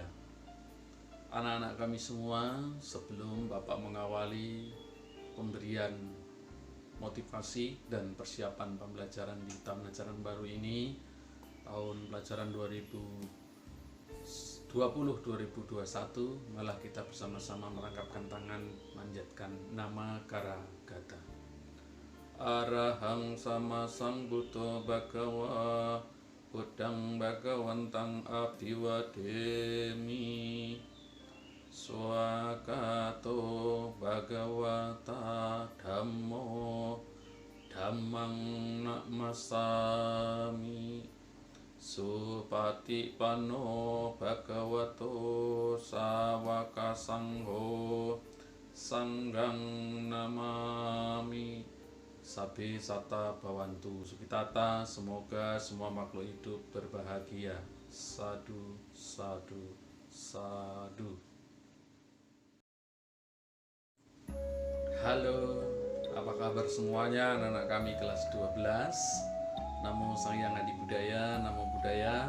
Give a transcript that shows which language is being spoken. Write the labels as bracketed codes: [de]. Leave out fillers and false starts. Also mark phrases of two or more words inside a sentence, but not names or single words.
[id] Anak-anak kami semua, sebelum Bapak mengawali pemberian motivasi dan persiapan pembelajaran di tahun ajaran baru ini, tahun pelajaran 2020-2021, malah kita bersama-sama merangkapkan tangan, manjatkan nama Kara Gata. [pi] Arahang sama sang Buddha Bhagawa Buddhang Bhagawantang Abhiwademi Swakato Bhagawata Dhammo Dhammang Namasami Supatipanno Bhagavato Sawaka Sangho Sanghang Namami. Sabi Sata Bawantu Sukitata, [id] semoga semua makhluk hidup berbahagia. [pi] Sadu, sadu, sadu. [id] Halo, apa kabar semuanya anak-anak kami kelas 12? [pi] Namo Sang Hyang Adi Budaya, Namo Buddhaya.